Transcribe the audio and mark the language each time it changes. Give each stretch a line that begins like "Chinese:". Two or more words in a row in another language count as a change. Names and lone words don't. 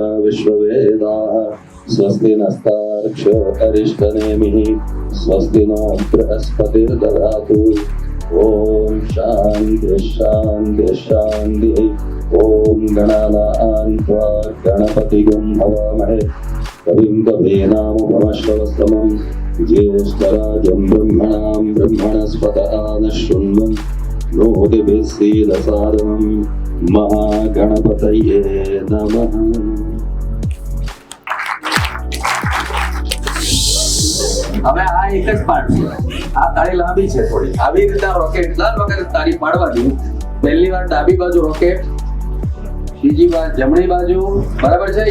Sanskrit: विश्ववेदाः स्वस्ति नस्तार्क्ष्यो अरिष्टनेमिः स्वस्ति नो बृहस्पतिर्दधातु ॐ शान्ति शान्ति शान्तिः ॐ गणानां त्वा गणपतिगुं हवामहे कविं कवीनामुपमश्रवस्तमं ज्येष्ठराजं ब्रह्मणां ब्रह्मणस्पतः नः शृण्वन् नोतिभिः सीदसादनं महागणपतये नमः।
Gujarati: હવે આ એક જ પાર્ટ છે, આ તાળી લાંબી છે થોડી. આવી રીતે રોકેટ લાલ વખતે તાળી પાડવાની. પહેલી વાર ડાબી બાજુ રોકેટ, બીજી વાર જમણી બાજુ, બરાબર છે?